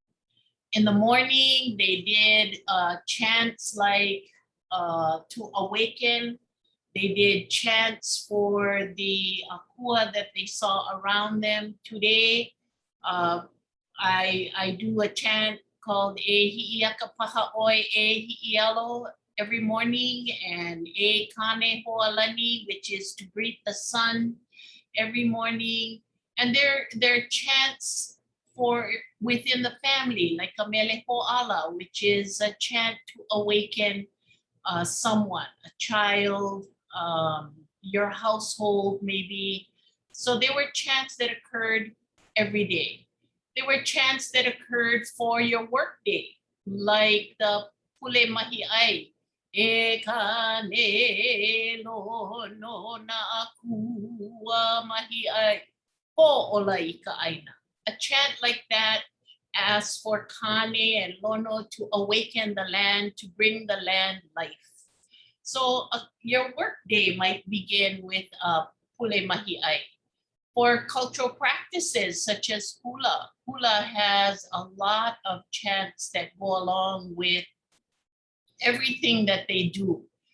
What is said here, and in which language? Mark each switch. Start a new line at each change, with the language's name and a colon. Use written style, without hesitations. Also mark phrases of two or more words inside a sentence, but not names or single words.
English: In the morning, they did chants like to awaken. They did chants for the akua that they saw around them. Today, I do a chant called
Hawaiian: E Hiʻiaka paha oi e hiʻielo
English: every morning, and
Hawaiian: e kane ho'alani,
English: which is to greet the sun every morning. And there are chants for within the family, like a
Hawaiian: mele ho'ala,
English: which is a chant to awaken someone, a child, your household maybe. So there were chants that occurred every day. There were chants that occurred for your work day, like the
Hawaiian: pule mahi'ai. E ka ne lo no na akua mahi'ai ho'ola I ka aina.
English: A chant like that asks for kane and lono to awaken the land, to bring the land life. So your work day might begin with
Hawaiian: pule mahi'ai.
English: For cultural practices such as hula, hula has a lot of chants that go along with everything that they do.